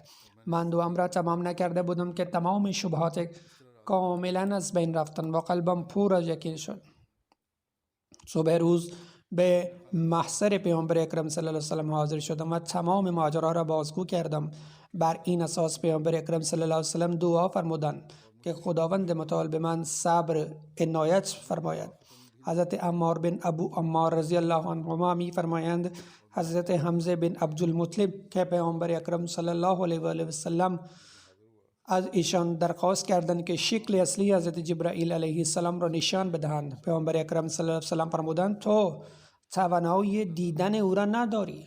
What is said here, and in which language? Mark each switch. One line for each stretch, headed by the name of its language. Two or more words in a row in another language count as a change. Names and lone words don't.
Persian: من دعام را تمام نکرده بودم که تمام شبهات کاملا از بین رفتن و قلبم پر از یقین شد. صبح روز به محضر پیامبر اکرم
Arabic: صلی الله علیه و سلم
Persian: حاضر شدم و تمام ماجرا را بازگو کردم. بر این اساس پیامبر اکرم
Arabic: صلی الله علیه و سلم
Persian: دعا فرمودند که خداوند متعال به من صبر عنایت فرماید. حضرت عمار بن ابو عمار
Arabic: رضی الله عنهما
Persian: می فرمایند حضرت حمزه بن عبدالمطلب که پیامبر اکرم
Arabic: صلی الله علیه و آله و سلم
Persian: از ایشان درخواست کردند که شکل اصلی حضرت جبرائیل
Arabic: علیه السلام
Persian: را نشان بدهند. پیامبر اکرم
Arabic: صلی الله علیه و سلم
Persian: فرمودند تو توانایی دیدن او را نداری؟